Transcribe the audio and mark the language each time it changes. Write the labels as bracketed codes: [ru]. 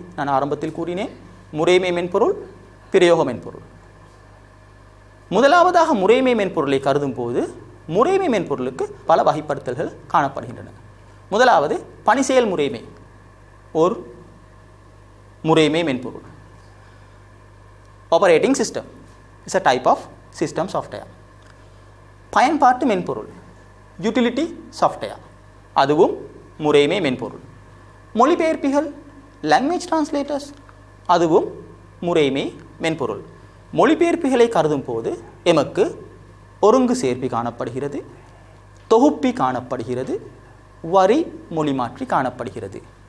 [ta] நான் ஆரம்பத்தில் கூறினேன், முறைமை மென்பொருள், பிரயோக மென்பொருள். முதலாவதாக முறைமை மென்பொருளை கருதும் போது முறைமை மென்பொருளுக்கு பல வகைப்படுத்தல்கள் காணப்படுகின்றன. முதலாவது பணிசெயல் முறைமை ஒரு முறைமை மென்பொருள். [en] Operating system is a type of system software. [ta] பயன்பாட்டு மென்பொருள் யூட்டிலிட்டி சாஃப்ட்வேர், அதுவும் முறைமை மென்பொருள். மொழிபெயர்ப்பிகள் லாங்குவேஜ் டிரான்ஸ்லேட்டர்ஸ், அதுவும் முறைமை மென்பொருள். மொழிபெயர்ப்பிகளை கருதும் போது எமக்கு ஒருங்கு சேர்ப்பி காணப்படுகிறது, தொகுப்பி காணப்படுகிறது, வரி மொழிமாற்றி காணப்படுகிறது.